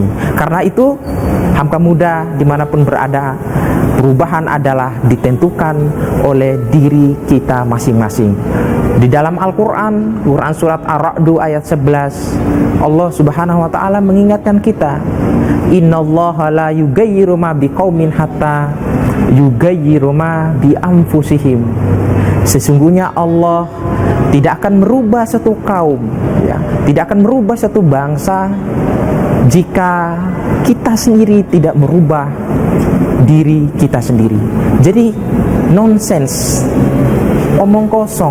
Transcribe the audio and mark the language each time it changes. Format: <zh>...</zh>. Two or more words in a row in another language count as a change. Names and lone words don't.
<id>Karena itu, Hamka Muda dimanapun berada, perubahan adalah ditentukan oleh diri kita masing-masing. Di dalam Al-Quran, Quran surat Ar-Ra'du ayat 11, Allah</id> <ar>سبحانه وتعالى</ar> <id>mengingatkan kita,</id> <ar>إن الله لا يغير ما بقوم حتى يغيروا ما بأنفسهم.</ar> <id>Sesungguhnya Allah tidak akan merubah satu kaum ya, tidak akan merubah satu bangsa jika kita sendiri tidak merubah diri kita sendiri. Jadi nonsense, omong kosong.</id>